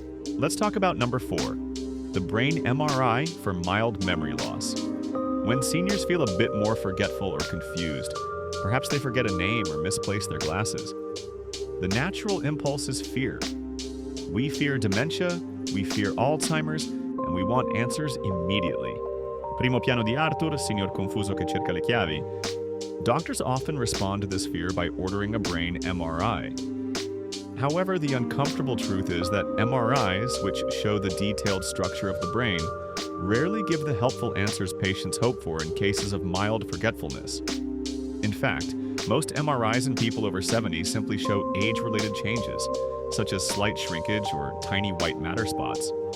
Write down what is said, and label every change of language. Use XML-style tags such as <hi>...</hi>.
<en>Let's talk about number 4, the brain MRI for mild memory loss. When seniors feel a bit more forgetful or confused, perhaps they forget a name or misplace their glasses, the natural impulse is fear. We fear dementia, we fear Alzheimer's, and we want answers immediately.</en> <it>Primo piano di Arthur, signor confuso che cerca le chiavi.</it> <en>Doctors often respond to this fear by ordering a brain MRI. However, the uncomfortable truth is that MRIs, which show the detailed structure of the brain, rarely give the helpful answers patients hope for in cases of mild forgetfulness. In fact, most MRIs in people over 70 simply show age-related changes, such as slight shrinkage or tiny white matter spots.</en>